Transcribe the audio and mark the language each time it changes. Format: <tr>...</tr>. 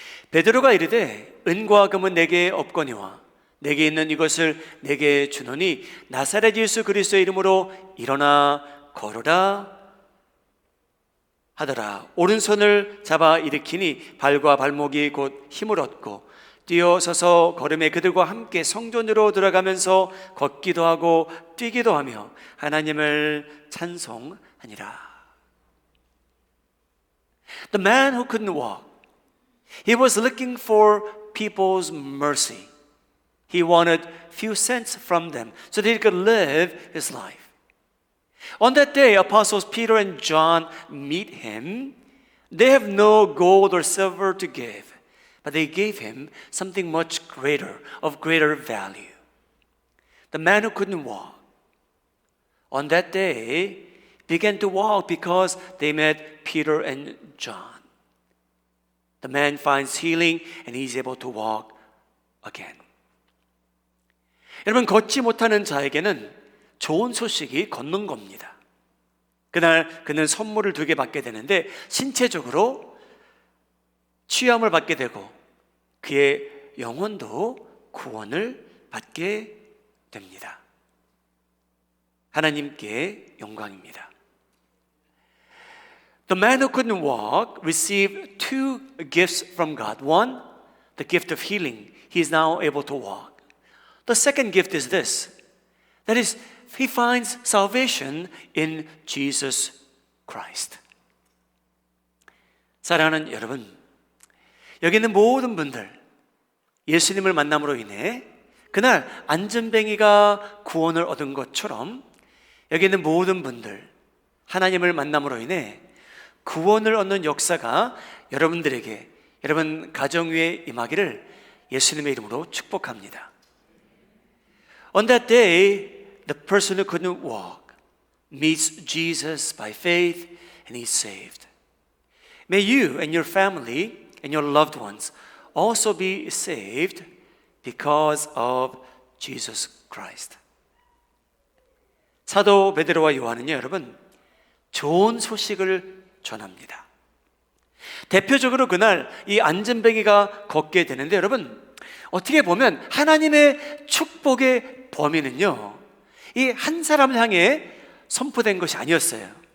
<ko>베드로가 이르되 은과 금은 내게 없거니와 내게 있는 이것을 내게 주노니 나사렛 예수 그리스도의 이름으로 일어나 걸으라 하더라. 오른손을 잡아 일으키니 발과 발목이 곧 힘을 얻고 뛰어서서 걸음에 그들과 함께 성전으로 들어가면서 걷기도 하고 뛰기도 하며 하나님을 찬송하니라.</ko> <en>The man who couldn't walk, he was looking for people's mercy. He wanted few cents from them so that he could live his life. On that day, apostles Peter and John meet him. They have no gold or silver to give, but they gave him something much greater, of greater value. The man who couldn't walk, on that day, began to walk because they met Peter and John. The man finds healing and he's able to walk again.</en> <ko>여러분, 걷지 못하는 자에게는 좋은 소식이 걷는 겁니다. 그날 그는 선물을 2개 받게 되는데 신체적으로 취함을 받게 되고 그의 영혼도 구원을 받게 됩니다. 하나님께 영광입니다.</ko> <en>The man who couldn't walk received 2 gifts from God. One, the gift of healing. He is now able to walk. The second gift is this. That is, he finds salvation in Jesus Christ.</en> <ko>사랑하는 여러분, 여기 있는 모든 분들, 예수님을 만남으로 인해 그날 안전뱅이가 구원을 얻은 것처럼 여기 있는 모든 분들, 하나님을 만남으로 인해 구원을 얻는 역사가 여러분들에게, 여러분 가정 위에 임하기를 예수님의 이름으로 축복합니다.</ko> <en>On that day, the person who couldn't walk meets Jesus by faith and he's saved. May you and your family and your loved ones also be saved because of Jesus Christ.</en> <ko>사도 베드로와 요한은요, 여러분, 좋은 소식을 전합니다. 대표적으로 그날 이 안전뱅이가 걷게 되는데 여러분, 어떻게 보면 하나님의 축복의 범위는요, 이 한 사람을 향해 선포된 것이 아니었어요.</ko>